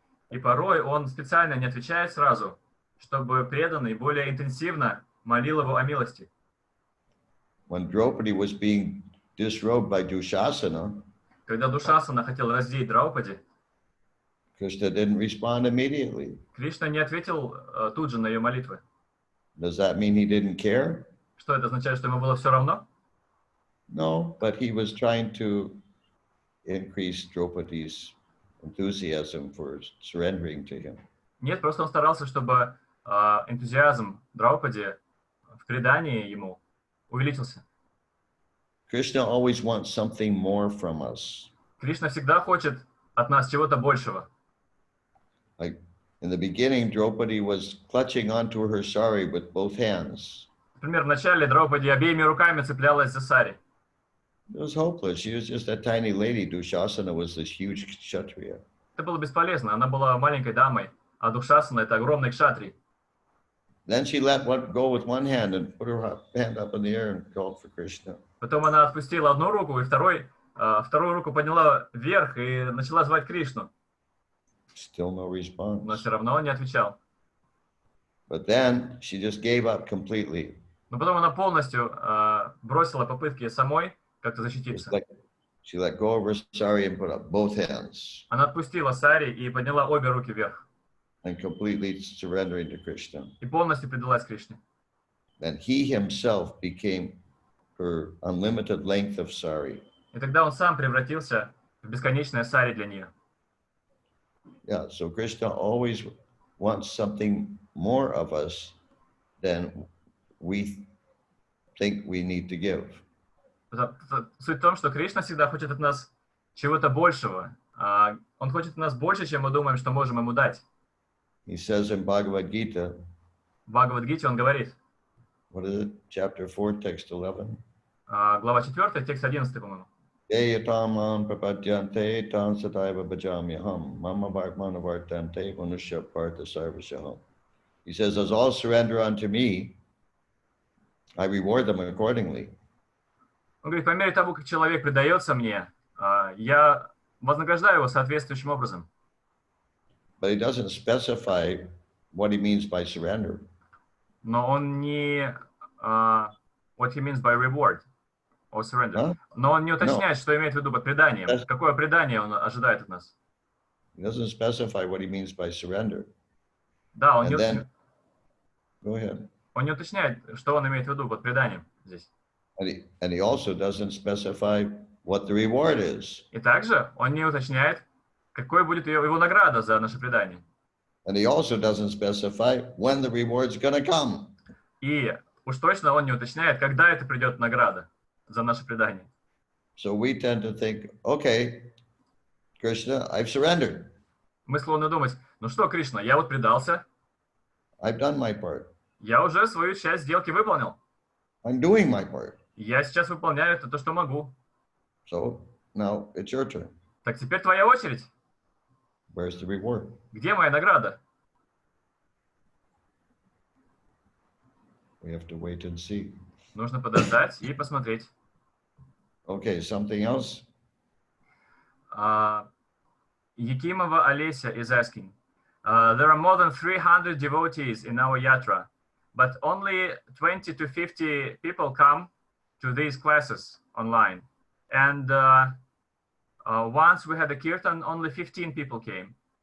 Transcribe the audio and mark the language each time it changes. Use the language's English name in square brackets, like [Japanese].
[Russian] И порой он специально не отвечает сразу, чтобы преданный более интенсивно молил его о милости. [English] When Draupadi was being disrobed by Dushasana, [Russian] Когда Душасана хотел раздеть Драупади, [English] Krishna didn't respond immediately. [Russian] Кришна не ответил тут же на ее молитвы. [English] Does that mean he didn't care? [Russian] Что это означает, что ему было все равно? [English] No, but he was trying to increase Draupadi's enthusiasm for surrendering to him. [Russian] Нет, просто он старался, чтобы энтузиазм Драупади в предании ему увеличился. [English] Krishna always wants something more from us. [Russian] Кришна всегда хочет от нас чего-то большего. [English] Like in the beginning, Draupadi was clutching onto her sari with both hands. [Russian] Например, вначале Драупади обеими руками цеплялась за сари. [English] It was hopeless. She was just a tiny lady. Dushasana was this huge kshatriya. [Russian] Это было бесполезно. Она была маленькой дамой, а Душасана — это огромный кшатрий. [English] Then she let go with one hand and put her hand up in the air and called for Krishna. [Russian] Потом она отпустила одну руку и вторую руку подняла вверх и начала звать Кришну. [English] Still no [Russian] Но [English] response. [Russian] все равно он не отвечал. [English] But then she just gave up completely. [Russian] Но потом она полностью бросила попытки самой как-то защититься. [English] She let go of her sari and put up both hands [Russian] Она отпустила сари и подняла обе руки вверх. [English] and completely surrendering to Krishna. [Russian] И полностью предалась Кришне. [English] Then he himself became her unlimited length of sari. [Russian] И тогда он сам превратился в бесконечное сари для нее. [English] Yeah, so Krishna always wants something more of us than we think we need to give. [Russian] Суть в том, что Кришна всегда хочет от нас чего-то большего. Он хочет от нас больше, чем мы думаем, что можем ему дать. [English] He says in Bhagavad Gita, [Russian] В Бхагавад-гите он говорит, [English] what is it, chapter 4, text 11? [Russian] глава 4, текст 11, по-моему. [Sanskrit] Eyatamam prapadyante tam sataiva bhajamyaham mama vartmanavartante manusya partha sarvasaham. [English] He says, as all surrender unto me, I reward them accordingly. [Russian] Он говорит, по мере того, как человек предается мне, я вознаграждаю его соответствующим образом. [English] But he doesn't specify what he means by surrender. [Russian] Но он не... [English] what he means by reward or surrender. Huh? [Russian] Но он не уточняет, что имеет в виду под преданием. Какое предание он ожидает от нас. [English] He doesn't specify what he means by surrender. [Russian] Да, он [English] And [Russian] не, [English] then, go ahead. [Russian] он не уточняет, что он имеет в виду под преданием. здесь. [English] And he also doesn't specify what the reward is. [Russian] И также он не уточняет, какой будет его награда за наше предание. [English] And he also doesn't specify when the reward's going to come. [Russian] И уж точно он не уточняет, когда это придет награда за наше предание. [English] So we tend to think, okay, Krishna, I've surrendered. [Russian] Мы склонны думать, ну что, Кришна, я вот предался, [English] I've done my part. [Russian] я уже свою часть сделки выполнил. [English] I'm doing my part. [Russian] Я сейчас выполняю это то, что могу. [English] So now it's your turn. [Russian] Так теперь твоя очередь. [English] Where's the reward? [Russian] Где моя награда? [English] We have to wait and see. [Russian] Нужно подождать и посмотреть. [English] Okay, something else? Якимова Олеся is asking, there are more than 300 devotees in our yatra, but only 20 to 50 people come to these classes online. And once we had a kirtan, only 15 people came.